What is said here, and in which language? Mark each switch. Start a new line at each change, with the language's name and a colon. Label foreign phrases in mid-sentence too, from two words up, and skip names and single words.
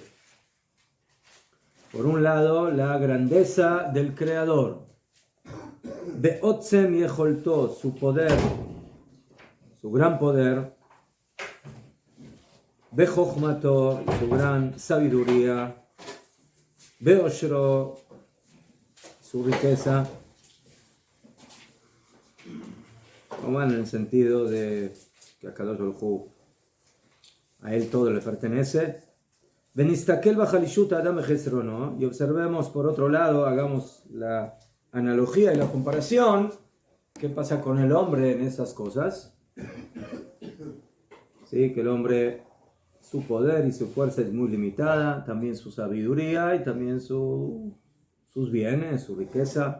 Spanish: por un lado, la grandeza del Creador,
Hebrew: בעוצם יכולתו,
Spanish: su poder, su gran poder, Be'chochmato, su gran sabiduría, Be'oshro, su riqueza, como en el sentido de que a
Hebrew: קדוש ברוך הוא,
Spanish: a él todo le pertenece.
Hebrew: ונסתכל בחלישות אדם חסרונו,
Spanish: y observemos por otro lado, hagamos la analogía y la comparación, qué pasa con el hombre en esas cosas. Sí, que el hombre, su poder y su fuerza es muy limitada, también su sabiduría y también sus bienes, su riqueza.